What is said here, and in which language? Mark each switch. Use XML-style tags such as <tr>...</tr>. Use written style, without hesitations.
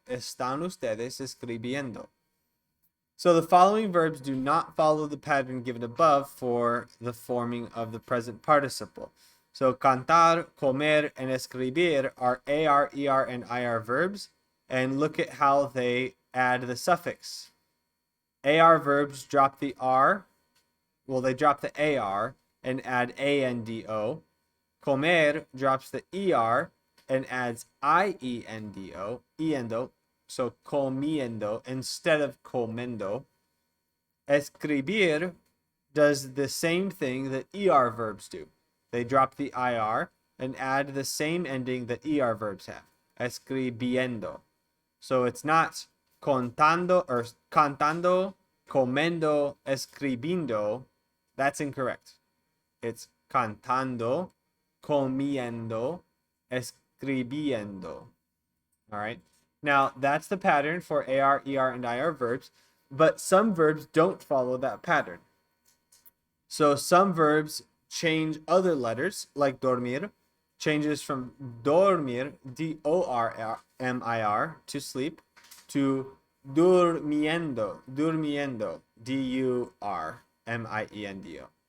<es>Están ustedes escribiendo.</es> <en>So the following verbs do not follow the pattern given above for the forming of the present participle. So cantar, comer, and escribir are AR, ER, and IR verbs. And look at how they add the suffix. AR verbs drop the R. Well, they drop the AR and add ANDO. Comer drops the ER and adds IENDO. Endo. So comiendo instead of comendo. Escribir does the same thing that ER verbs do. They drop the IR and add the same ending that ER verbs have. Escribiendo. So it's not contando or cantando, comendo, escribiendo. That's incorrect. It's cantando, comiendo, escribiendo. All right. Now, that's the pattern for AR, ER, and IR verbs, but some verbs don't follow that pattern. So some verbs change other letters, like dormir, changes from dormir, D-O-R-M-I-R, to sleep, to durmiendo, durmiendo, D-U-R-M-I-E-N-D-O.</en>